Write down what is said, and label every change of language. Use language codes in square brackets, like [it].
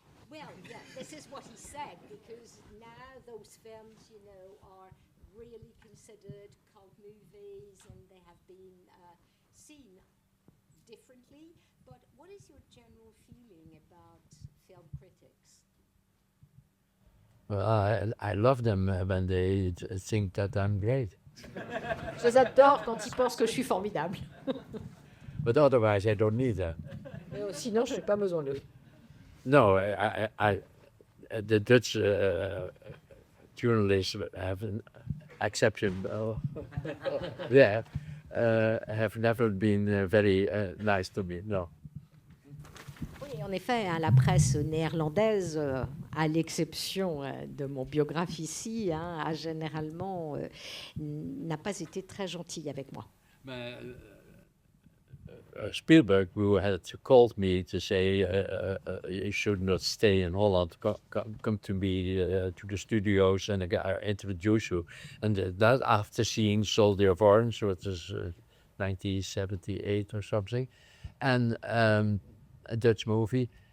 [en] Well, yeah, this is what he said, because now those films, are really considered cult movies and they have been seen differently. But what is your general feeling about film critics? Well, I love them when they think that I'm great. [fr] Je les adore quand ils pensent que je suis formidable. [en] But otherwise, I don't need them. [fr] Mais sinon, je n'ai pas besoin d'eux. [en] No, the Dutch journalists have an exception. Have never been very nice to me. No. [fr] Oui, en effet, la presse néerlandaise, à l'exception de mon biographe ici, a généralement n'a pas été très gentille avec moi. [en] Spielberg, who had called me to say you should not stay in Holland, come to me to the studios and I introduce you. And that after seeing Soldier of Orange, which was 1978 or something, and a Dutch movie.